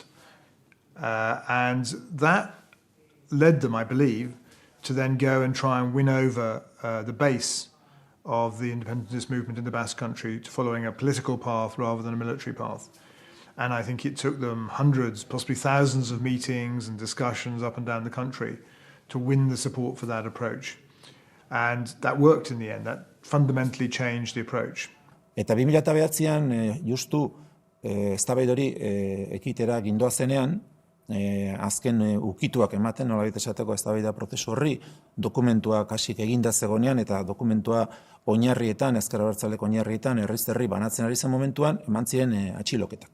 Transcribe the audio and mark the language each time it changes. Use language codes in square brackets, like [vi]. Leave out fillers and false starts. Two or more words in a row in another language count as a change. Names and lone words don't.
[en] And that led them, I believe, to then go and try and win over the base of the independentist movement in the Basque Country to following a political path rather than a military path. And I think it took them hundreds, possibly thousands of meetings and discussions up and down the country to win the support for that approach. And that worked in the end. That fundamentally changed the approach. [eu] Eta 2009an justu eztabaida hori ekitera gindoa zenean, azken ukituak ematen, nolabait esateko eztabaida prozesu horri, dokumentuak hasik eginda zegonean eta dokumentua oinarrietan, ezker abertzaleko oinarrietan, herriz-herri banatzen ari zen momentuan, eman ziren atxiloketak.